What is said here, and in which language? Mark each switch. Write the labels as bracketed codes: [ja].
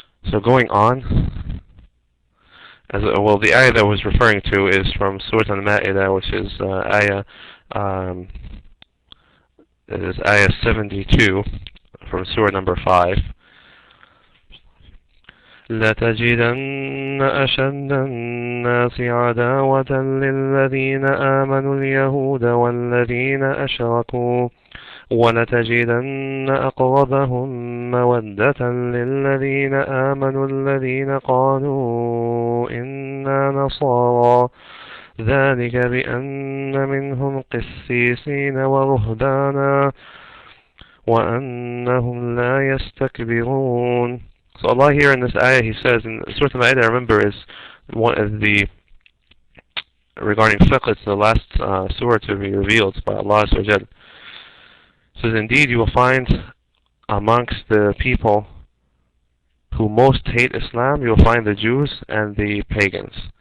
[en] So going on, the ayah that I was referring to is from Surah Al-Ma'idah, which is ayah 72 from Surah number 5. [ar] لتجدن أشد الناس عداوة للذين آمنوا اليهود والذين أشركوا ولتجدن أقربهم مودة للذين آمنوا الذين قالوا إنا نصارى ذلك بأن منهم قسيسين ورهبانا وأنهم لا يستكبرون. [en] So Allah here in this ayah, He says, in Surah Al-Ma'idah, I remember, is one of the, regarding fiqh, it's the last surah to be revealed by Allah Azza wa Jal. It says, indeed you will find amongst the people who most hate Islam, you will find the Jews and the pagans.